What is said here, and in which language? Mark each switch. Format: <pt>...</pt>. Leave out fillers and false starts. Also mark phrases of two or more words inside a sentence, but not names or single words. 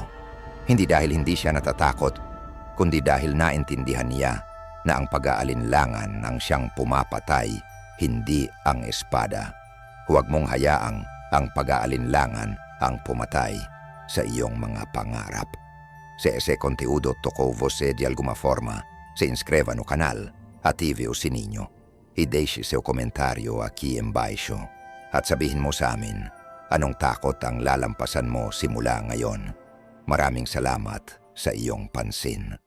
<tl>Hindi dahil hindi siya natatakot, kundi dahil naintindihan niya na ang pag-aalinlangan ng siyang pumapatay, hindi ang espada. Huwag mong hayaang ang pag-aalinlangan ang pumatay sa iyong mga pangarap.</tl> <pt>Se ese conteúdo tocou você de alguma forma, se inscreva no canal, ative o sininho, e deixe seu comentário aqui embaixo.</pt> <tl>At sabihin mo sa amin, anong takot ang lalampasan mo simula ngayon? Maraming salamat sa iyong pansin.</tl>